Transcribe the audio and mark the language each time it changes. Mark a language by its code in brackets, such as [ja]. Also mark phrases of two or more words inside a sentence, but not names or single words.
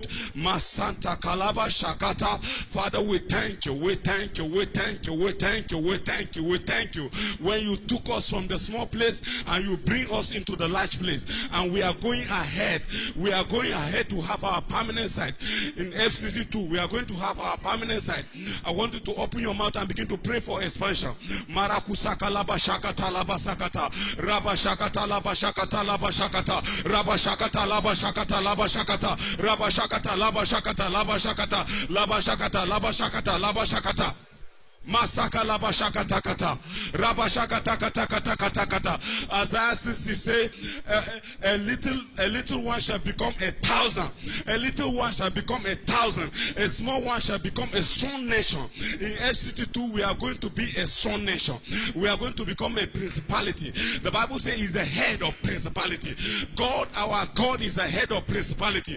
[en] Masanta Kalaba Shakata. Father, we thank you, we thank you, we thank you, we thank you, we thank you, we thank you. When you took us from the small place and you bring us into the large place, and we are going ahead, we are going ahead to have our permanent site in FCD2. We are going to have our permanent site. I want you to open your mouth and begin to pray for expansion. Marakusaka laba shakata laba sakata, raba shakata laba shakata laba shakata, raba shakata laba shakata laba shakata, raba shakata laba shakata laba shakata, laba shakata laba shakata laba shakata. Masaka laba shakata kata, raba shakata kata kata kata kata. Isaiah 60 say, a little one shall become 1,000. A little one shall become 1,000. A small one shall become a strong nation. In FCT2, we are going to be a strong nation. We are going to become a principality. The Bible says He's the head of principality. God, our God, is the head of principality.